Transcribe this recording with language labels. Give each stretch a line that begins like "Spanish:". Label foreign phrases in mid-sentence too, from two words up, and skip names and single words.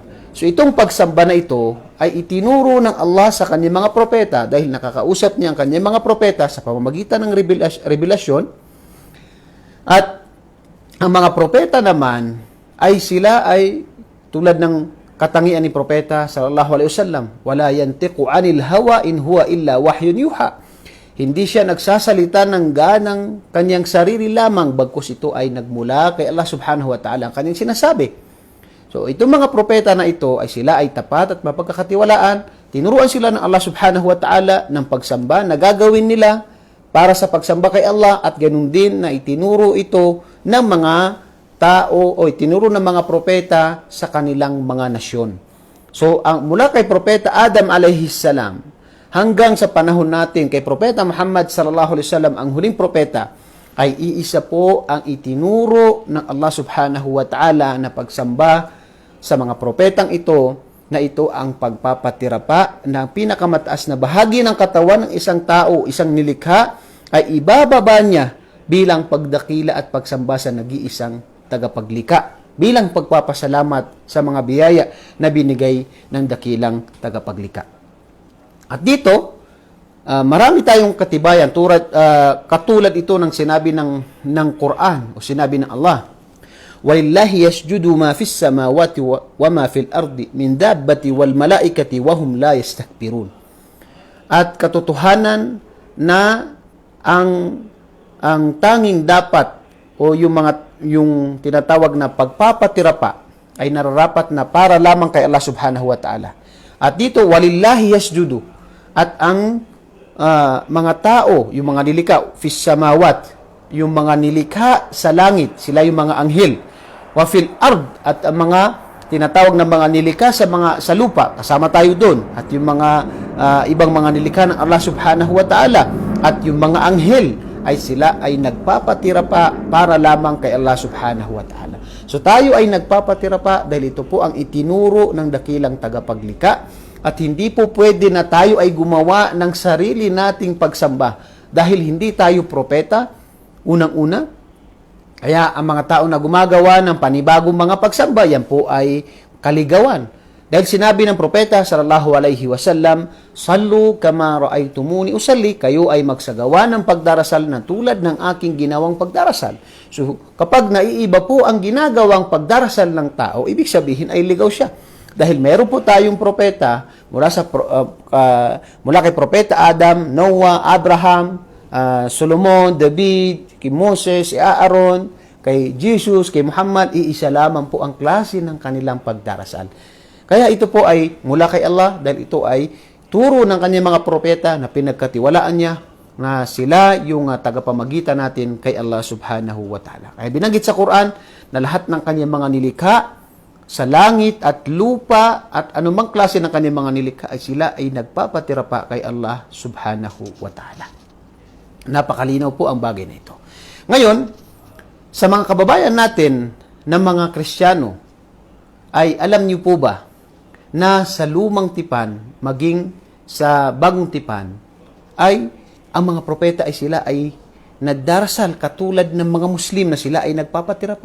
Filipino: So itong pagsamba na ito ay itinuro ng Allah sa kanyang mga propeta, dahil nakakausap niya ang kanyang mga propeta sa pamamagitan ng revelasyon. At ang mga propeta naman ay sila ay tulad ng katangian ni propeta
Arabic: صلى الله عليه وسلم وما ينطق عن الهوى إن هو إلا وحي يوحى.
Filipino: Hindi siya nagsasalita ng ganang kanyang sarili lamang, bagkus ito ay nagmula kay Allah
Arabic: سبحانه وتعالى
Filipino: ang kanyang sinasabi. So itong mga propeta na ito ay sila ay tapat at mapagkakatiwalaan. Tinuruan sila ng Allah
Arabic: سبحانه وتعالى
Filipino: ng pagsamba na gagawin nila para sa pagsamba kay Allah, at ganun din na itinuro ito ng mga tao o itinuro ng mga propeta sa kanilang mga nasyon. So, mula kay Propeta Adam
Arabic: عليه السلام
Filipino: hanggang sa panahon natin kay Propeta Muhammad
Arabic: صلى الله عليه وسلم,
Filipino: ang huling propeta, ay iisa po ang itinuro ng Allah
Arabic: سبحانه وتعالى
Filipino: na pagsamba sa mga propetang ito, na ito ang pagpapatira pa ng pinakamataas na bahagi ng katawan ng isang tao, isang nilikha, ay ibababa niya bilang pagdakila at pagsamba sa nag-iisang tagapaglikha, bilang pagpapasalamat sa mga biyaya na binigay ng dakilang tagapaglikha. At dito, marami tayong katibayan, katulad ito ng sinabi ng Quran o sinabi ng Allah.
Arabic: وَلِلَّهِ يَسْجُدُ مَا فِي السَّمَاوَاتِ وَمَا فِي الْأَرْضِ مِنْ دَابَّةٍ وَالْمَلَائِكَةِ وَهُمْ لَا يَسْتَكْبِرُونَ.
Filipino: At katotohanan na ang tanging dapat o yung tinatawag na pagpapatira pa ay nararapat na para lamang kay Allah
Arabic: سبحانه وتعالى.
Filipino: At dito,
Arabic: ولله يسجد.
Filipino: At ang mga tao, yung mga nilikha,
Arabic: في السماوات,
Filipino: yung mga nilikha sa langit, sila yung mga anghel.
Arabic: وفي الأرض,
Filipino: at ang mga tinatawag na mga nilikha sa lupa, kasama tayo doon. At yung mga ibang mga nilikha ng Allah
Arabic: سبحانه وتعالى,
Filipino: at yung mga anghel, ay sila ay nagpapatira pa para lamang kay Allah
Arabic: سبحانه وتعالى.
Filipino: So tayo ay nagpapatira pa dahil ito po ang itinuro ng dakilang tagapaglikha, at hindi po pwede na tayo ay gumawa ng sarili nating pagsamba dahil hindi tayo propeta, unang-una. Kaya ang mga tao na gumagawa ng panibagong mga pagsamba, yan po ay kaligawan. Dahil sinabi ng propeta
Arabic: صلى الله عليه وسلم, "صلوا كما رأيتموني أصلي,"
Filipino: kayo ay magsagawa ng pagdarasal na tulad ng aking ginawang pagdarasal. So, kapag naiiba po ang ginagawang pagdarasal ng tao, ibig sabihin ay ligaw siya. Dahil meron po tayong propeta mula kay propeta Adam, Noah, Abraham, Solomon, David, kay Moses, kay Aaron, kay Jesus, kay Muhammad, iisa lamang po ang klase ng kanilang pagdarasal. Kaya ito po ay mula kay Allah dahil ito ay turo ng kanyang mga propeta na pinagkatiwalaan niya na sila yung tagapamagitan natin kay Allah
Arabic: سبحانه وتعالى.
Filipino: Kaya binanggit sa Quran na lahat ng kanyang mga nilikha sa langit at lupa at anumang klase ng kanyang mga nilikha ay sila ay nagpapatira pa kay Allah
Arabic: سبحانه وتعالى.
Filipino: Napakalinaw po ang bagay na ito. Ngayon, sa mga kababayan natin na mga Kristiyano, ay alam niyo po ba na sa lumang tipan, maging sa bagong tipan, ay ang mga propeta ay sila ay nagdarasal katulad ng mga Muslim na sila ay nagpapatira pa.